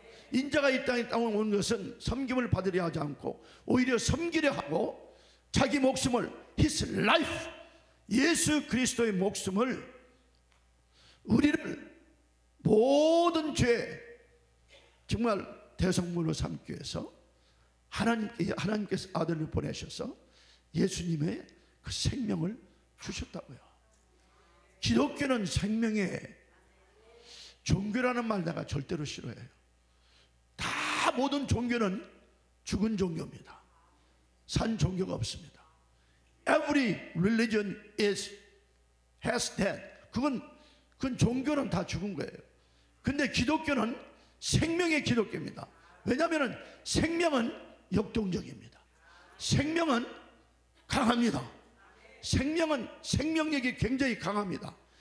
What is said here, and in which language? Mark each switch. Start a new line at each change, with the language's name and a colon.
Korean: 인자가 이 땅에 온 것은 섬김을 받으려 하지 않고 오히려 섬기려 하고 자기 목숨을
English: his life,
Korean: 예수 그리스도의 목숨을 우리를 모든 죄 정말 대성물로 삼기 위해서 하나님께서 아들을 보내셔서 예수님의 그 생명을 주셨다고요. 기독교는 생명의 종교라는 말 내가 절대로 싫어해요. 다 모든 종교는 죽은 종교입니다. 산 종교가 없습니다.
English: Every religion has died.
Korean: 그건 종교는 다 죽은 거예요. 근데 기독교는 생명의 기독교입니다. 왜냐하면 생명은 역동적입니다. 생명은 강합니다. 생명은 생명력이 굉장히 강합니다.